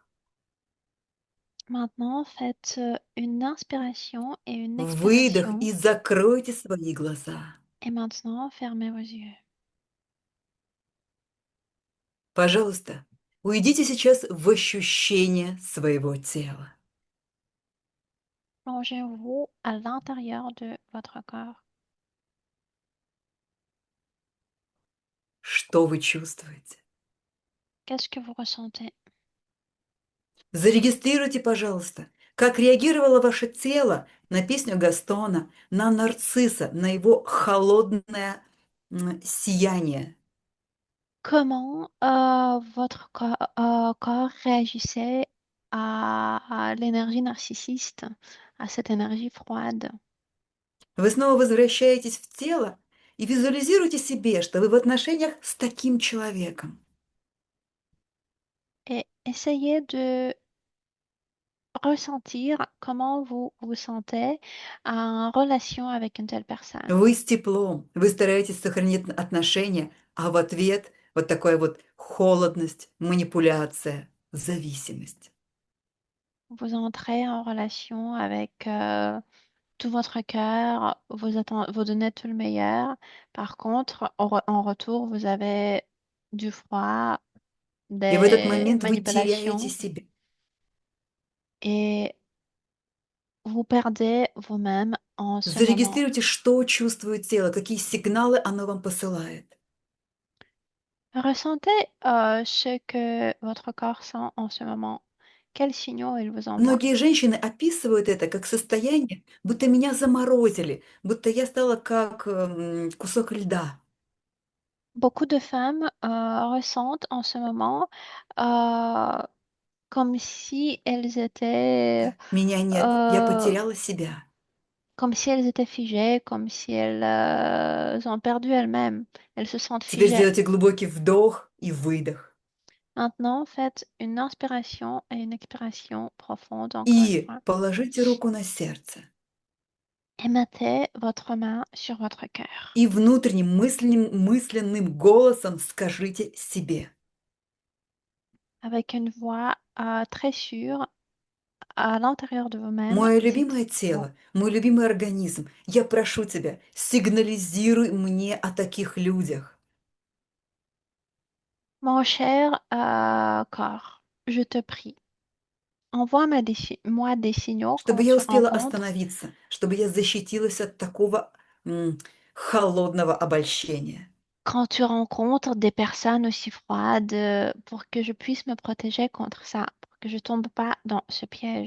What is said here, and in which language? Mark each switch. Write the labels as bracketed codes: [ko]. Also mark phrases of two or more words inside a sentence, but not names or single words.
[fr] Maintenant, faites une inspiration et une [ru] выдох [fr] expiration. [ru] и закройте свои глаза. [fr] Et maintenant, fermez vos yeux. [ru] Пожалуйста, уйдите сейчас в ощущение своего тела. [fr] Plongez-vous à l'intérieur de votre corps. [ru] Что вы чувствуете? [fr] Qu'est-ce que vous ressentez? [ru] Зарегистрируйте, пожалуйста, как реагировало ваше тело на песню Гастона, на нарцисса, на его холодное сияние. [fr] Comment votre corps réagissait à l'énergie narcissiste, à cette énergie froide? [ru] Вы снова возвращаетесь в тело и визуализируйте себе, что вы в отношениях с таким человеком. [fr] Et essayez de ressentir comment vous vous sentez en relation avec une telle personne. [ru] Вы с теплом, вы стараетесь сохранить отношения, а в ответ вот такая вот холодность, манипуляция, зависимость. [fr] Vous entrez en relation avec tout votre cœur, vous donnez tout le meilleur. Par contre, en retour, vous avez du froid, [ru] И в этот [fr] des [ru] момент вы теряете [fr] manipulations [ru] себя. [fr] et vous perdez vous-même en ce moment. [ru] Зарегистрируйте, что чувствует тело, какие сигналы оно вам посылает. [fr] Ressentez ce que votre corps sent en ce moment. Quels signaux il vous envoie? [ru] Многие женщины описывают это как состояние, будто меня заморозили, будто я стала как кусок льда. [fr] Beaucoup de femmes ressentent en ce moment euh, comme si elles étaient [ru] Меня нет, я euh, потеряла себя. [fr] comme si elles étaient figées, comme si elles ont perdu elles-mêmes. Elles se sentent [ru] Теперь [fr] figées. [ru] сделайте глубокий вдох и выдох. [fr] Maintenant, faites une inspiration et une expiration profonde encore une [ru] И [fr] fois. [ru] положите руку на сердце. [fr] Et mettez votre main sur votre cœur. [ru] И внутренним мысленным голосом скажите себе. [fr] Avec une voix très sûre à l'intérieur de vous-même, [ru] Мое [fr] dites [ru] любимое тело, мой любимый организм, я прошу тебя, сигнализируй мне о таких людях. [fr] Mon cher corps, je te prie, envoie-moi des signaux [ru] Чтобы [fr] quand [ru] я [fr] tu [ru] успела [fr] rencontres, [ru] остановиться, чтобы я защитилась от такого холодного обольщения. [fr] quand tu rencontres des personnes aussi froides pour que je puisse me protéger contre ça, pour que je tombe pas dans ce piège.